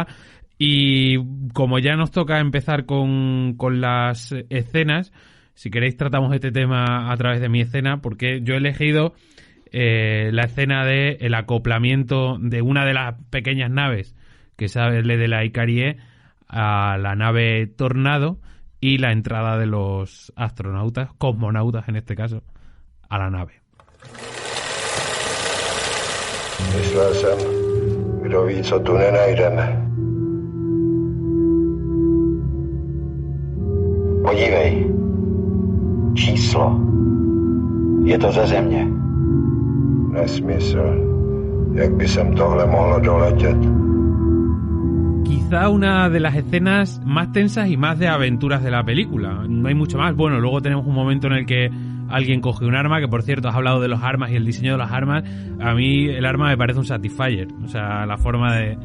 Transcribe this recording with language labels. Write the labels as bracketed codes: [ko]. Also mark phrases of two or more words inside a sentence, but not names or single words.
[es] Y como ya nos toca empezar con las escenas, si queréis tratamos este tema a través de mi escena, porque yo he elegido la escena de el acoplamiento de una de las pequeñas naves que sale de la Icarie a la nave Tornado y la entrada de los astronautas, cosmonautas en este caso, a la nave. [cs] Myslel jsem, kdo ví, co tu nenajdeme. Podívej. Číslo. Je to ze Země. Nesmysl. Jak by sem tohle mohlo doletět? [es] Quizá una de las escenas más tensas y más de aventuras de la película. No hay mucho más. Bueno, luego tenemos un momento en el que alguien coge un arma, que por cierto has hablado de los armas y el diseño de las armas. A mí el arma me parece un Satisfyer. O sea, la forma de...